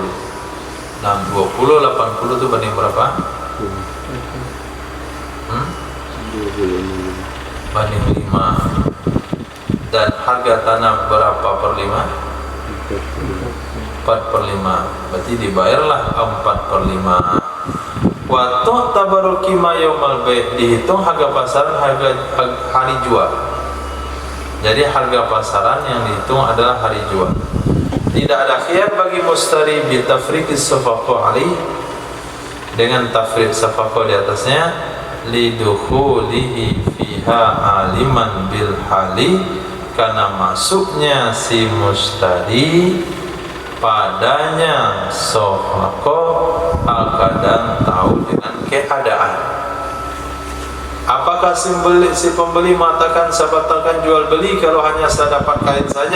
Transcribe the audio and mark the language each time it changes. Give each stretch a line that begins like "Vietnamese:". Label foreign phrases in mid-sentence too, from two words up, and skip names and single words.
Indonesian: Nah, 20 80 itu banding berapa? Banding 5. Dan harga tanah berapa per 5? 4/5. Berarti dibayarlah 4/5.
Arabic: Wa tu'tabaru qima yaumal bai',
Indonesian: dihitung harga pasaran, harga hari jual. Jadi harga pasaran yang dihitung adalah hari jual. Tidak ada khiyar bagi mustari
Arabic: bi tafriqis safaqah alaihi,
Indonesian: dengan
Arabic: tafriq safaqah
Indonesian: di atasnya,
Arabic: lidukhulihi fiha aliman bil hali,
Indonesian: karena masuknya si mustari padanya safaqah al-kadang tahu dengan keadaan. Apakah si pembeli mengatakan saya batalkan jual beli kalau hanya saya dapat kain saja?